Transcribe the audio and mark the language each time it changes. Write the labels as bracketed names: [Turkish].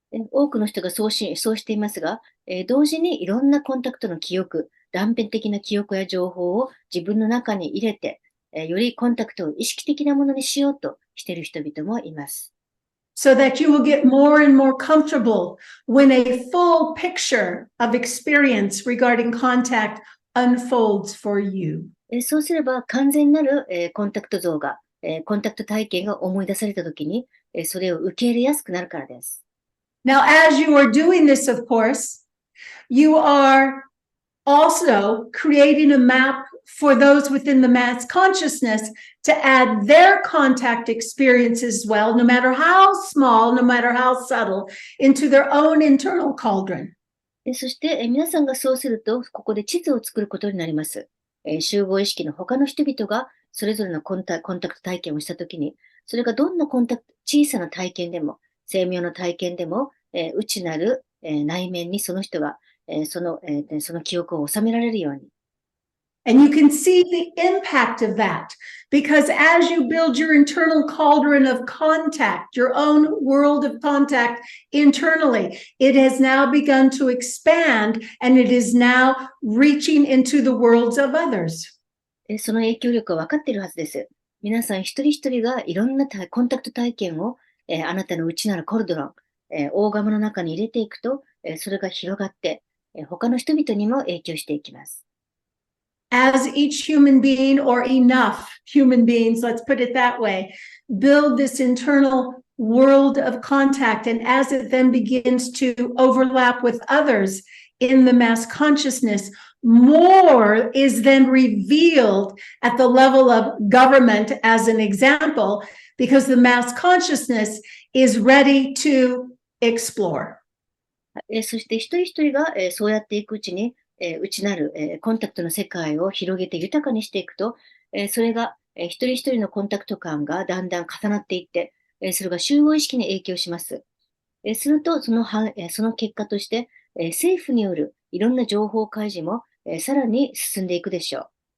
[Japanese] 多くの人がそうしていますが、同時にいろんなコンタクトの記憶、断片的な記憶や情報を自分の中に入れて、よりコンタクトを意識的なものにしようとしている人々もいます。 [English] So that you will get more and more comfortable when a full picture of experience regarding contact unfolds for you. [Japanese] そうすれば完全なる、コンタクト像が、コンタクト体験が思い出されたときに、それを受け入れやすくなるからです。 [English] Now, as you are doing this, of course, you are also creating a map for those within the mass consciousness to add their contact experience as well, no matter how small, no matter how subtle, into their own internal cauldron. [Japanese] そして、皆さんがそうすると、ここで地図を作ることになります。集合意識の他の人々がそれぞれのコンタクト体験をしたときに、それがどんな小さな体験でも、精妙な体験でも、内なる、内面にその人が、その記憶を収められるように。 [English] And you can see the impact of that because as you build your internal cauldron of contact, your own world of contact internally, it has now begun to expand and it is now reaching into the worlds of others. [Japanese] その影響力は分かっているはずです。皆さん一人一人がいろんなコンタクト体験を、あなたの内なるコルドロン、大釜の中に入れていくと、それが広がって、他の人々にも影響していきます。 [English] As each human being or enough human beings, let's put it that way, build this internal world of contact. And as it then begins to overlap with others in the mass consciousness, more is then revealed at the level of government as an example, because the mass consciousness is ready to explore. [Japanese] そして一人一人が、そうやっていくうちに、内なる、コンタクトの世界を広げて豊かにしていくと、それが、一人一人のコンタクト感がだんだん重なっていって、それが集合意識に影響します。するとその結果として、政府によるいろんな情報開示も、さらに進んでいくでしょう。